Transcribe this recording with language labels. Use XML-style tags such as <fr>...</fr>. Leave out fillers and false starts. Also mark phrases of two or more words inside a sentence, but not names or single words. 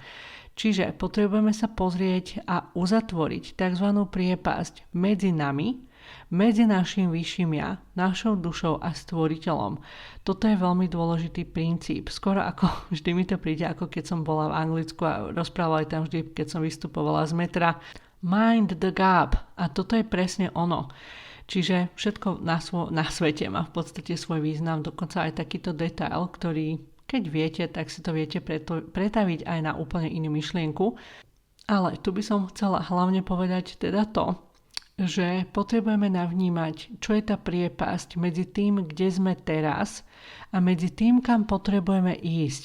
<sk>Čiže potrebujeme sa pozrieť a uzatvoriť tzv. Priepasť medzi nami, medzi našim vyšším ja, našou dušou a stvoriteľom. Toto je veľmi dôležitý princíp. Skoro ako vždy mi to príde, ako keď som bola v Anglicku a rozprávala aj tam vždy, keď som vystupovala z metra.</sk> <en>Mind the gap.</en> <sk>A toto je presne ono. Čiže všetko na svete má v podstate svoj význam, dokonca aj takýto detail, ktorý, keď viete, tak si to viete pretaviť aj na úplne inú myšlienku. Ale tu by som chcela hlavne povedať teda to, že potrebujeme navnímať, čo je tá priepasť medzi tým, kde sme teraz a medzi tým, kam potrebujeme ísť.</sk>